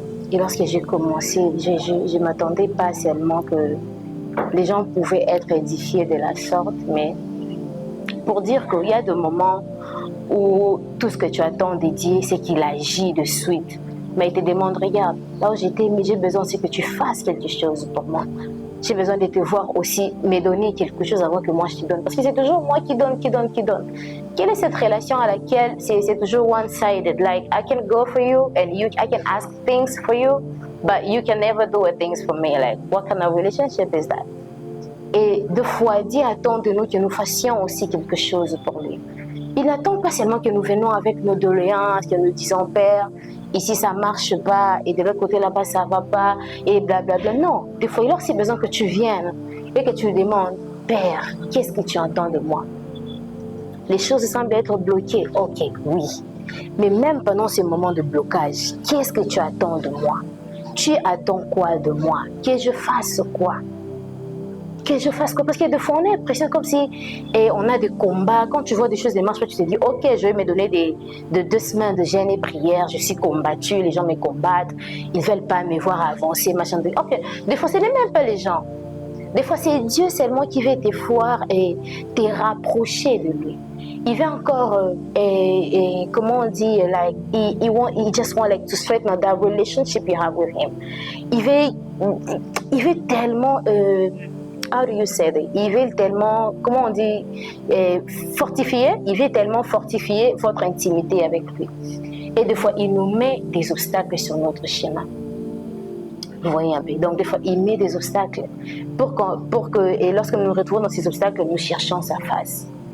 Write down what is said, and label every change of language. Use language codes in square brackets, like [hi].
[fr] Et lorsque j'ai commencé, je ne m'attendais pas seulement que les gens pouvaient être édifiés de la sorte, mais pour dire qu'il y a des moments où tout ce que tu attends de Dieu, c'est qu'il agit de suite. Mais il te demande, regarde, là où j'étais, mais j'ai besoin aussi que tu fasses quelque chose pour moi. J'ai besoin de te voir aussi me donner quelque chose avant que moi je te donne. Parce que c'est toujours moi qui donne. Quelle est cette relation à laquelle c'est toujours one-sided? [en] Like, I can go for you and I can ask things for you, but you can never do a things for me. Like, what kind of relationship is that? [fr] Et deux fois, Dieu attend de nous que nous fassions aussi quelque chose pour lui. Il n'attend pas seulement que nous venons avec nos doléances, que nous disons, Père, ici ça ne marche pas, et de l'autre côté là-bas ça ne va pas, et blablabla. Non, des fois il a aussi besoin que tu viennes et que tu lui demandes, Père, qu'est-ce que tu entends de moi? Les choses semblent être bloquées, ok, oui. Mais même pendant ce moment de blocage, qu'est-ce que tu attends de moi? Tu attends quoi de moi? Que je fasse quoi? Que je fasse quoi? Parce que des fois, on a l'impression comme si on a des combats. Quand tu vois des choses ne marchent pas, tu te dis, ok, je vais me donner de 2 semaines de jeûne et prière. Je suis combattue, les gens me combattent. Ils ne veulent pas me voir avancer, machin. Ok, des fois, ce n'est même pas les gens. Des fois, c'est Dieu seulement qui veut te voir et te rapprocher de lui. Il veut encore, comment on dit, [en] like, he just want like to straighten out that relationship you have with him. [fr] Il veut tellement, [en] how do you say that? [fr] Il veut tellement, comment on dit, fortifier. Il veut tellement fortifier votre intimité avec lui. Et des fois, il nous met des obstacles sur notre chemin. Vous voyez un peu. Donc, des fois, il met des obstacles pour que, et lorsque nous nous retrouvons dans ces obstacles, nous cherchons sa face.